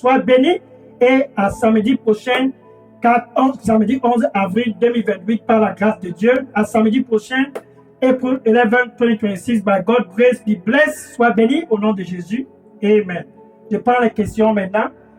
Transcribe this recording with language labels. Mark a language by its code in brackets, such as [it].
[fr] Sois béni et à samedi prochain, samedi 11 avril 2028 par la grâce de Dieu. À samedi prochain, [en] April 11, 2026, by God's grace, be blessed. [fr] Sois béni au nom de Jésus. Amen. Je prends les questions maintenant.